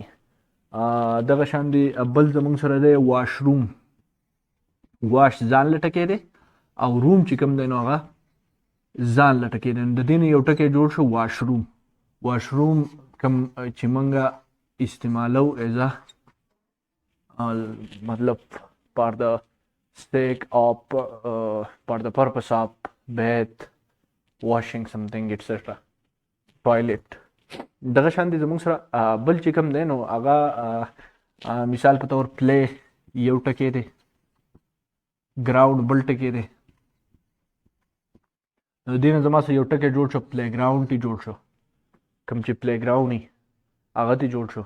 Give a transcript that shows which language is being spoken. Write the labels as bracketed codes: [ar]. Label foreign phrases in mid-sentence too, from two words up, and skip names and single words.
[ps] دغه شان دی بل زموږ سره دی [en] wash room, [ps] واش ځان له ټکی دی او روم چې کوم دی نو هغه ځان له ټکی دی. د دې نه یو ټکی جوړ شو [en] wash room. wash room [ps] کوم چې موږ استعمالو ایز مطلب [en] for the sake of for the purpose of bath, washing something etc. [ps] toilet. دغه شان دي زموږ سره بل چې کوم دی نو هغه مثال په طور پلی یو ټکی دی، ګراوند بل ټکی دی. نو دې نه زما سره یو ټکی جوړ شو، [en] play ground [ps] تی جوړ شو، کوم چې [en] play ground [ps] وي هغه تی جوړ شو.